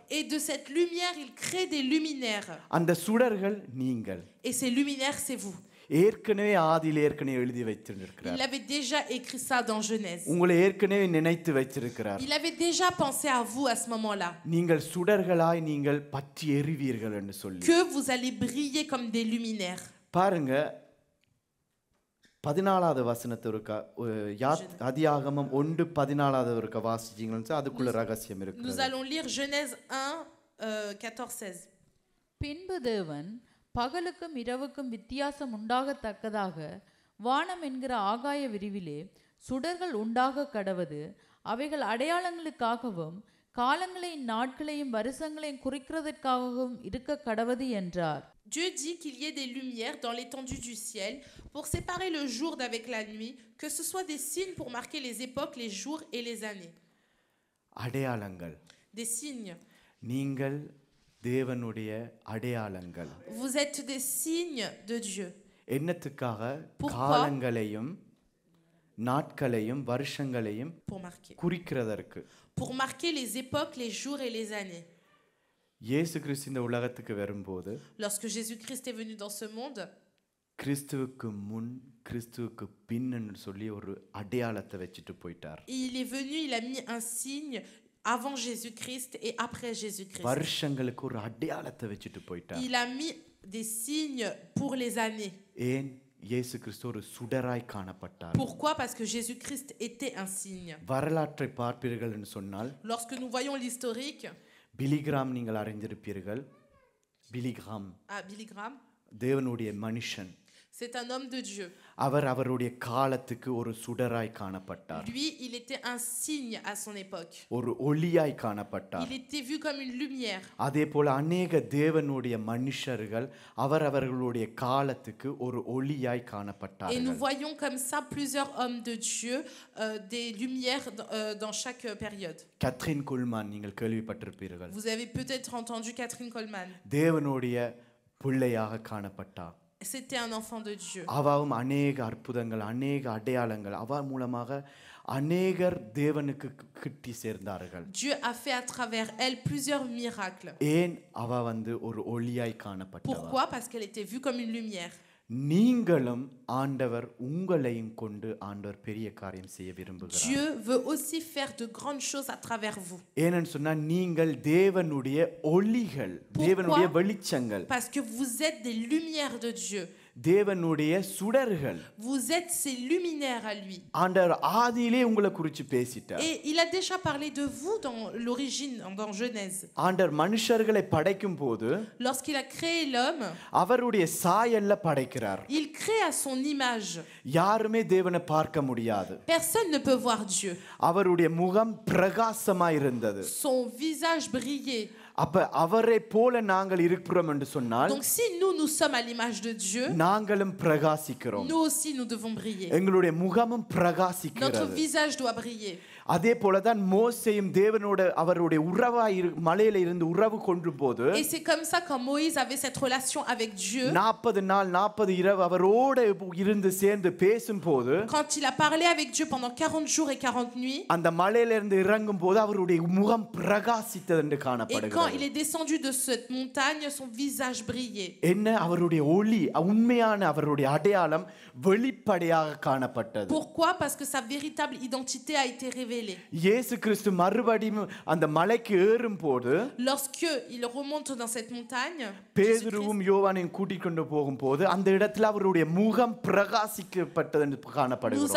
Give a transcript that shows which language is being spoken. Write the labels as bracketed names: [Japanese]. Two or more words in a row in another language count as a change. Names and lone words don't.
[French] Et de cette lumière, il crée des luminaires. [Tamil] அந்த சுடர்கள் நீங்கள். [French] Et ces luminaires, c'est vous. [Tamil] ஏற்கனவே ஆதியில் ஏற்கனவே எழுதி வைத்திருக்கிறார். [French] Il avait déjà écrit ça dans Genèse. [Tamil] உங்களை ஏற்கனவே நினைத்து வைத்திருக்கிறார். [French] Il avait déjà pensé à vous à ce moment-là. [Tamil] நீங்கள் சுடர்களாய் நீங்கள் பற்றி எரிவீர்கள் என்று சொல்லி. [French] Que vous allez briller comme des luminaires. [Tamil] பாருங்க 14வது வசனத்தை ஒருக்கா ஆதியாகமம் 1:14 ஒருக்கா வாசிச்சீங்கன்னா அதுக்குள்ள ரகசியம் இருக்கு. [French] Nous allons lire Genèse 1 14-16. [Tamil] பின்பு தேவன் பகலுக்கும் இரவுக்கும் வித்தியாசம் உண்டாகத்தக்கதாக வானம் என்கிற ஆகாய விரிவிலே சுடர்கள் உண்டாக கடவது, அவைகள் அடையாளங்களுக்காகவும் காலங்களையும் நாட்களையும் வருஷங்களையும் குறிக்கிறதற்காகவும் இருக்க கடவது என்றார். [French] Dieu dit qu'il y ait des lumières dans l'étendue du ciel pour séparer le jour d'avec la nuit, que ce soit des signes pour marquer les époques, les jours et les années. [Tamil] அடையாளங்கள். [French] Des signes. [Tamil] நீங்கள் தேவனுடைய அடையாளங்கள். [French] Vous êtes des signes de Dieu. [Tamil] என்னத்துக்காக? காலங்களையும் நாட்களையும் வருஷங்களையும் குறிக்கிறதற்கு. [French] Pour marquer les époques, les jours et les années. [Tamil] இயேசு கிறிஸ்து இந்த உலகத்துக்கு வரும்போது, [French] lorsque Jésus-Christ est venu dans ce monde, [Tamil] கிறிஸ்துவுக்கு முன் கிறிஸ்துவுக்கு பின்னு சொல்லி ஒரு அடையாளத்தை வச்சிட்டு போயிட்டார். [French] il est venu, il a mis un signe avant Jésus-Christ et après Jésus-Christ. [Tamil] வருஷங்களுக்கு ஒரு அடையாளத்தை வச்சிட்டு போயிட்டார். [French] il a mis des signes pour les années. [Tamil] ஏன்? இயேசு கிறிஸ்து ஒரு சுடராய் காணப்பட்டார். [French] Pourquoi? Parce que Jésus-Christ était un signe. [Tamil] வரலாற்றை பார்ப்பீர்கள் என்று சொன்னால், [French] lorsque nous voyons l'historique, [Tamil] பிலிகிராம் நீங்கள் அறிந்திருப்பீர்கள். பிலிகிராம் தேவனுடைய மனுஷன். [French] c'est un homme de Dieu. [Tamil] அவர் அவருடைய காலத்துக்கு ஒரு சுடராய் காணப்பட்டார். [French] lui, il était un signe à son époque. [Tamil] ஒரு ஒளியாய் காணப்பட்டார். [French] il était vu comme une lumière. [Tamil] அதே போல अनेक தேவனுடைய மனுஷர்கள் அவர்களுடைய காலத்துக்கு ஒரு ஒளியாய் காணப்பட்டார்கள். [French] et nous voyons comme ça plusieurs hommes de Dieu, des lumières dans chaque période. [Tamil] Catherine Coleman நீங்கள் கேள்விப்பட்டிருப்பீர்கள். [French] vous avez peut-être entendu Catherine Coleman. [Tamil] தேவனுடைய பிள்ளையாக காணப்பட்டார். [French] c'était un enfant de Dieu. [Tamil] அவவும் अनेक அற்புதங்கள் अनेक அடையாளங்கள் அவ மூலமாக அநேகர் தேவனுக்கு கிட்டி சேர்ந்தார்கள். [French] Dieu a fait à travers elle plusieurs miracles. [Tamil] ஏன்? அவ வந்து ஒரு ஒளியாய் காணப்பட்டவ. [French] Pourquoi? Parce qu'elle était vue comme une lumière. [Tamil] நீங்களும் ஆண்டவர் உங்களையும் கொண்டு ஆண்டவர் பெரிய காரியம் செய்ய விரும்புகிறார். [French] Dieu veut aussi faire de grandes choses à travers vous. [Tamil] ஏன்னு சொன்னா நீங்கள் தேவனுடைய ஒளிகள், தேவனுடைய வெளிச்சங்கள். [French] Parce que vous êtes des lumières de Dieu. [Tamil] தேவனுடைய சுடர்கள். [French] vous êtes ses luminaires à lui. [Tamil] ஆண்டவர் ஆதியிலே உங்களை குறித்து பேசிட்டார். [French] et il a déjà parlé de vous dans l'origine, dans Genèse. [Tamil] ஆண்டவர் மனுஷர்களை படைக்கும் போது, [French] lorsqu'il a créé l'homme, [Tamil] அவருடைய சாயல்ல படைக்கிறார். [French] il crée à son image. [Tamil] யாருமே தேவனை பார்க்க முடியாது. [French] personne ne peut voir Dieu. [Tamil] அவருடைய முகம் பிரகாசமாய் இருந்தது. [French] son visage brillait. [Tamil] அப்ப அவரை போல நாங்கள் இருக்கிறோம் என்று சொன்னால் [French] Donc si nous sommes à l'image de Dieu, [Tamil] நாங்களும் பிரகாசிக்கிறோம். [French] nous aussi nous devons briller. [Tamil] எங்களுடைய முகமும் [French] Notre [Tamil] பிரகாசிக்கிறது. [French] visage doit briller. [Tamil] அதே போலதான் மோசேயும் தேவனோட அவருடைய உறவாய் மலையில இருந்து உறவு கொண்டு போது [French] Et c'est comme ça quand Moïse avait cette relation avec Dieu. [Tamil] 40 நாள் 40 இரவு அவரோட இருந்து சேர்ந்து பேசும்போது [French] Quand il a parlé avec Dieu pendant 40 jours et 40 nuits. [Tamil] அந்த மலையில இருந்து இறங்கும் போது அவருடைய முகம் பிரகாசித்தது என்று [French] Et quand [Tamil] காணப்படுகிறது. [French] il est descendu de cette montagne, son visage brillait. [Tamil] என்ன அவருடைய ஒளி உண்மையான அவருடைய அடையாளம் வெளிப்படையாக காணப்பட்டது. [French] Pourquoi? Parce que sa véritable identité a été révélée. [Tamil] இயேசு கிறிஸ்து மறுபடியும் அந்த மலைக்கு ஏறும்போது [French] Lorsque il remonte dans cette montagne, [Tamil] பேதுருவும் யோவானையும் கூட்டிக் கொண்டு போகும்போது அந்த இடத்துல அவருடைய முகம் பிரகாசிக்கப்பட்டது என்று [French] nous [Tamil] காணப்படுகிறது.